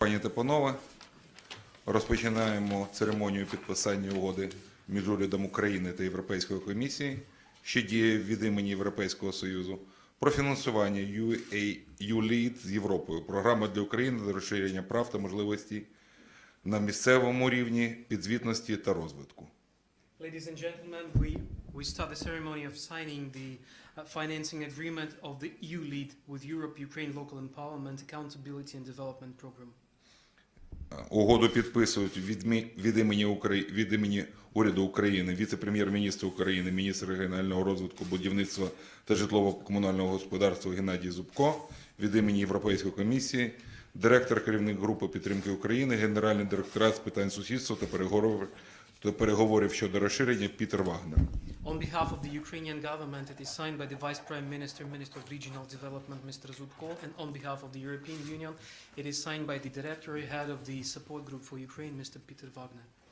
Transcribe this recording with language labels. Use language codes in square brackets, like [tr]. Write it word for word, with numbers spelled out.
[uk] Пані та панове, розпочинаємо церемонію підписання угоди між урядом України та Європейською комісією, що діє від імені Європейського Союзу, про фінансування ю ей ю лід з Європою, програми для України за розширення прав та можливостей на місцевому рівні підзвітності та розвитку. [en] Ladies and gentlemen, we, we start the ceremony of signing the uh, financing agreement of the E U LEAD with Europe-Ukraine Local Empowerment, Accountability and Development Program. [uk] Угоду підписують від, мі- від, імені, Украї... від імені уряду України, віце-прем'єр-міністр України, міністр регіонального розвитку, будівництва та житлово-комунального господарства Геннадій Зубко, від імені Європейської комісії, директор, керівник групи підтримки України, генеральний директорат з питань сусідства та переговорів до переговорів щодо розширення Пітер Вагнер. [en] On behalf of the Ukrainian government, it is signed by the Vice Prime Minister, Minister of Regional Development, Mister Zubko, and on behalf of the European Union, it is signed by the Director, Head of the Support Group for Ukraine, Mister Peter Wagner.